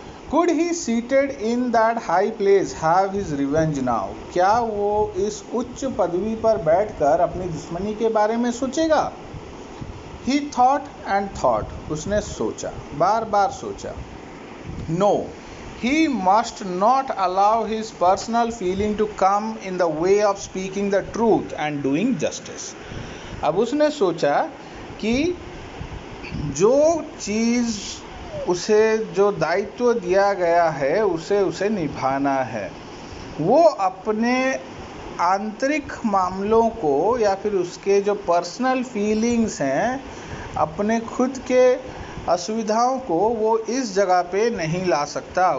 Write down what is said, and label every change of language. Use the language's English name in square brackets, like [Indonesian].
[English] could he seated in that high place have his revenge now, [Hindi] क्या वो इस उच्च पदवी पर बैठकर अपनी दुश्मनी के बारे में सोचेगा। [English] he thought and thought, [Hindi] उसने सोचा, बार बार सोचा। [English] No, he must not allow his personal feeling to come in the way of speaking the truth and doing justice. [Hindi] अब उसने सोचा कि जो चीज़ उसे, जो दायित्व दिया गया है उसे निभाना है। वो अपने आंतरिक मामलों को या फिर उसके जो पर्सनल फीलिंग्स हैं, अपने खुद के असुविधाओं को वो इस जगह पे नहीं ला सकता।